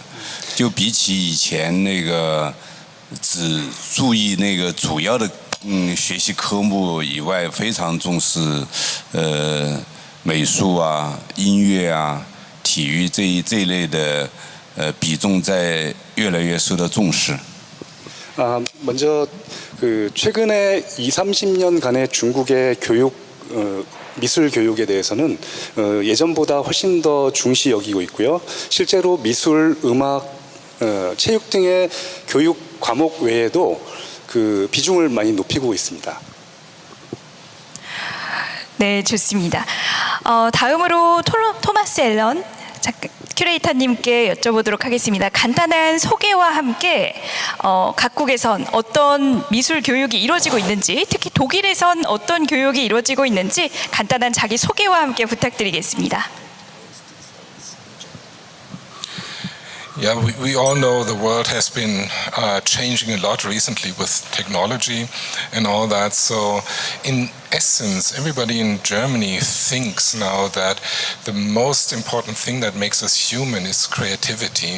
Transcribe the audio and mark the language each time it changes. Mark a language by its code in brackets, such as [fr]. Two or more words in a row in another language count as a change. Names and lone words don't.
[zh] 就比起以前那个只注意那个主要的学习科目以外，非常重视美术啊、音乐啊、体育这一类的比重在越来越受到重视。 [ko] 먼저 그 최근에 30년간의 중국의 교육 미술 교육에 대해서는 예전보다 훨씬 더 중시 여기고 있고요. 실제로 미술, 음악, 체육 등의 교육 과목 외에도 그 비중을 많이 높이고 있습니다. 네, 좋습니다. 다음으로 토마스 앨런 큐레이터님께 여쭤보도록 하겠습니다. 간단한 소개와 함께 각국에선 어떤 미술 교육이 이루어지고 있는지, 특히 독일에선 어떤 교육이 이루어지고 있는지 간단한 자기 소개와 함께 부탁드리겠습니다. [en] Yeah, we all know the world has been changing a lot recently with technology and all that. So in essence, everybody in Germany thinks now that the most important thing that makes us human is creativity.